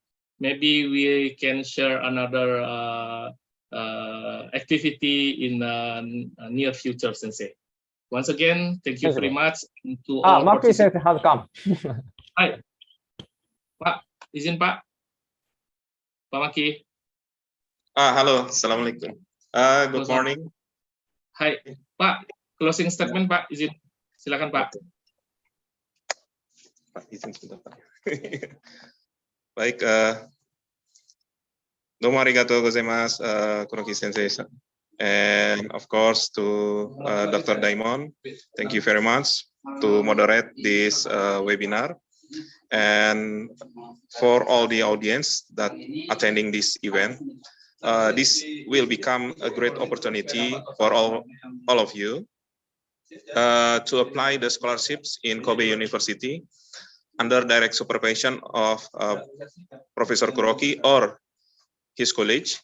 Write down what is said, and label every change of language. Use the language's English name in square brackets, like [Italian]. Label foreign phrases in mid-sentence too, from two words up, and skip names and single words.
[English] Maybe we can share another activity in near future, Sensei. Once again, thank you very much to all Maki participants. Sensei has come. [Indonesian] Hai, Pak, izin Pak. Pak Maki. Halo, Assalamualaikum. [English] Good morning. [Indonesian] Hai, Pak, [English] closing statement [Indonesian] Pak, izin. Silakan Pak. Pak, izin sebentar Pak. Baik, [Japanese] どうもありがとうございます, Kuroki Sensei. [English] And of course to Dr. Daimon, thank you very much to moderate this webinar. And for all the audience that attending this event, this will become a great opportunity for all of you to apply the scholarships in Kobe University under direct supervision of Professor Kuroki or his college.